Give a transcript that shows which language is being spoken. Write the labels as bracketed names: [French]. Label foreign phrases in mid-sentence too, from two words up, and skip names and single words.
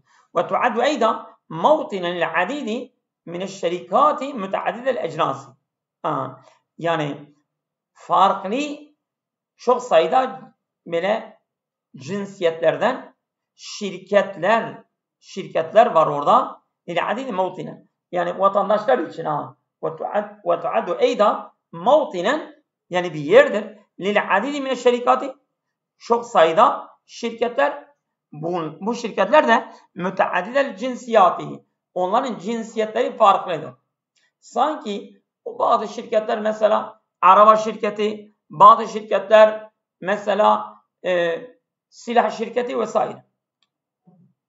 [Arabic] وتعد أيضا موطنا للعديد من الشركات متعددة الأجناس. [Turkish] Yani farklı çok sayıda böyle cinsiyetlerden şirketler var orada. [Arabic] لِلْعَدِيدِ مَوْطِنًا. [Turkish] Yani vatandaşlar için [Arabic] وَتُعَدُّ اَيْدًا مَوْطِنًا [Turkish] yani bir yerdir. [Arabic] لِلْعَدِيدِ مِنَ الشَّرِكَاتِ [Turkish] çok sayıda şirketler, bu şirketler de [Arabic] متعددة الجنسيات. [Turkish] Onların cinsiyetleri farklıdır. Sanki bazı şirketler mesela araba şirketi, bazı şirketler mesela silah şirketi vesaire.